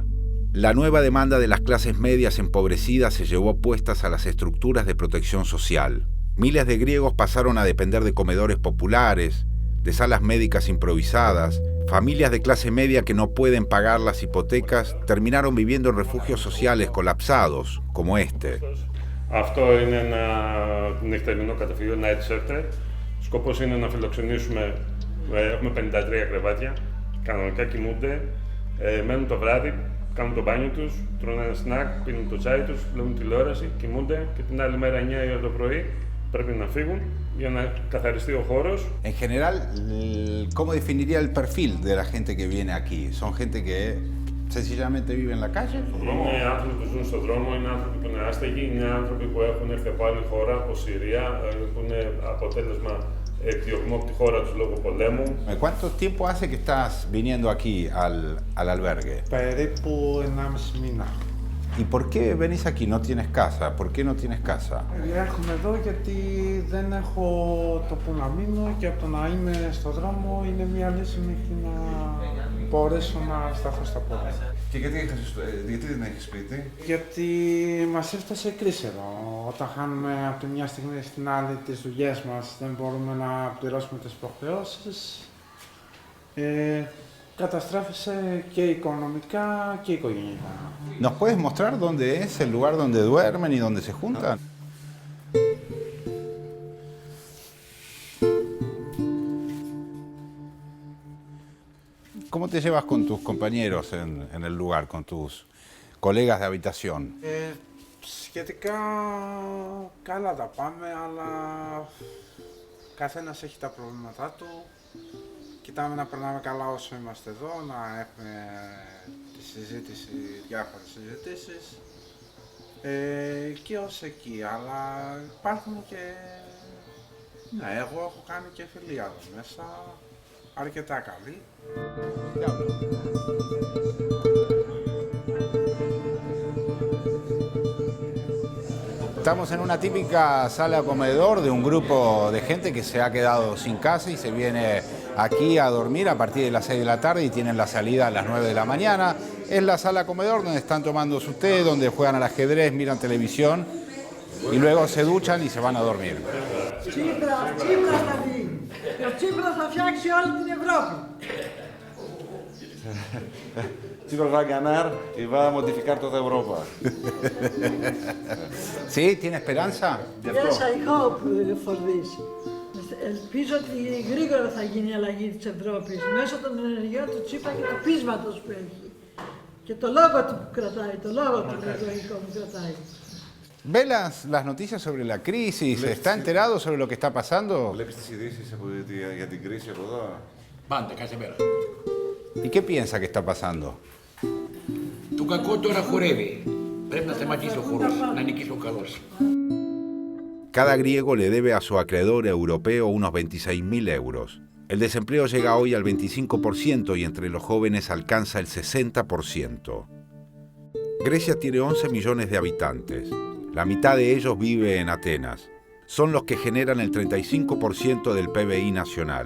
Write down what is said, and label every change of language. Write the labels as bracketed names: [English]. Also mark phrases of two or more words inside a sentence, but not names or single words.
[Spanish] La nueva demanda de las clases medias empobrecidas se llevó puestas a las estructuras de protección social. Miles de griegos pasaron a depender de comedores populares, de salas médicas improvisadas. Familias de clase media que no pueden pagar las hipotecas terminaron viviendo en refugios sociales colapsados, como este. [Greek] Αυτό είναι ένα νυχτερινό καταφύγιο, [English] night shelter. [Greek] Σκοπός είναι να φιλοξενήσουμε, έχουμε 53 κρεβάτια, κανονικά κοιμούνται, μένουν το βράδυ, κάνουν το μπάνιο τους, τρώνε ένα σνακ, πίνουν το τσάι τους, βλέπουν τηλεόραση, κοιμούνται και την άλλη μέρα 9 η ώρα το πρωί πρέπει να φύγουν για να καθαριστεί ο χώρος. [Spanish] En general, ¿cómo definiría el perfil de la gente que viene aquí? ¿Son gente que sencillamente vive en la calle? [Greek] Είναι άνθρωποι που ζουν στον δρόμο, είναι άνθρωποι που είναι άστεγοι, είναι άνθρωποι που έχουν έρθει από άλλη χώρα, από Συρία, που είναι αποτέλεσμα εκδιωγμό από τη χώρα τους λόγω πολέμου. [Spanish] ¿Cuánto tiempo hace que estás viniendo aquí al albergue? [Greek] Περίπου 1,5 μήνα. [Spanish] ¿Y por qué venís aquí? ¿No tienes casa? ¿Por qué no tienes casa? [Greek] Έρχομαι εδώ γιατί δεν έχω το που να μείνω και από το να είμαι στο δρόμο είναι μια λύση μέχρι να μπορέσω να σταθώ στα πόδια. Και γιατί δεν έχεις σπίτι? Γιατί μας έφτασε κρίση εδώ. Όταν χάνουμε από τη μια στιγμή στην άλλη τις δουλειές μας, δεν μπορούμε να πληρώσουμε τις υποχρεώσεις. Καταστράφησε και οικονομικά και οικογενειακά. [Spanish] ¿Nos puedes mostrar dónde es el lugar donde duermen y donde se juntan? ¿Cómo te llevas con tus compañeros en el lugar, con tus colegas de habitación? [Greek] Σχετικά καλά τα πάμε, αλλά καθένας έχει τα προβλήματά του. Κοιτάμε να περνάμε καλά όσο είμαστε εδώ, να έχουμε τη συζήτηση, διάφορες συζητήσεις και ως εκεί, αλλά υπάρχουν και... Ναι, εγώ έχω κάνει και φιλία εδώ μέσα, αρκετά καλή. [Spanish] Estamos en una típica sala comedor de un grupo de gente que se ha quedado sin casa y se viene aquí a dormir a partir de las 6 de la tarde y tienen la salida a las 9 de la mañana. Es la sala comedor donde están tomando su té, donde juegan al ajedrez, miran televisión y luego se duchan y se van a dormir. [Greek] Τσίπρας θα βγει. Ο Τσίπρας θα φτιάξει όλη την Ευρώπη. [Spanish] Chicos, va a ganar y va a modificar toda Europa. ¿Sí? ¿Tiene esperanza? [English] Yes, I hope for this. [Greek] Ελπίζω ότι γρήγορα θα γίνει η αλλαγή της Ευρώπης μέσω των ενεργειών του Τσίπρα και του πείσματος που έχει. Και το λόγο του που κρατάει, το λόγο του εκλογικό που κρατάει. [Spanish] ¿Ve las noticias sobre la crisis? ¿Está enterado sobre lo que está pasando? [Greek] ¿Βλέπεις τις ειδήσεις για την κρίση από εδώ? Πάντα, κάθε μέρα. [Spanish] ¿Y qué piensa que está pasando? [Greek] Το κακό τώρα χορεύει. Πρέπει να σταματήσει ο χορός, να νικήσει ο καλός. [Spanish] Cada griego le debe a su acreedor europeo unos 26.000 euros. El desempleo llega hoy al 25% y entre los jóvenes alcanza el 60%. Grecia tiene 11 millones de habitantes. La mitad de ellos vive en Atenas. Son los que generan el 35% del PBI nacional.